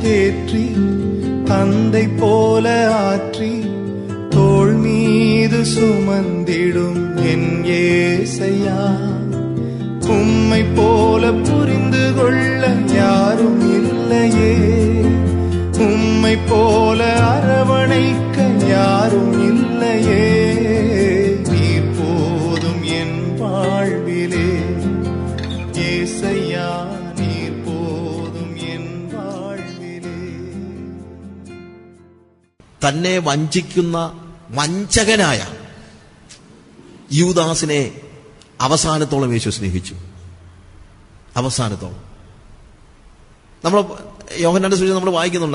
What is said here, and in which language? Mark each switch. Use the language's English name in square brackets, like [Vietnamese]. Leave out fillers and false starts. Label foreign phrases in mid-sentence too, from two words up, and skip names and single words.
[Tamil] ஏற்றி தந்தை போல ஆற்றி தோள் மீது சுமந்திடும் என் ஏசையா, உம்மை போல புரிந்து கொள்ள யாரும் இல்லையே, உம்மை போல அரவணைக்க யாரும் இல்லையே. நீர் போதும் என் வாழ்விலே ஏசையா, நீர் போதும் என் வாழ்விலே. [Malayalam] തന്നെ വഞ്ചിക്കുന്ന വഞ്ചകനായ യൂദാസിനെ അവസാനത്തോളം യേശു സ്നേഹിച്ചു. അവസാനത്തോളം. നമ്മൾ യോഹന്നാന്റെ സുവിശേഷം നമ്മൾ വായിക്കുന്നുണ്ട്.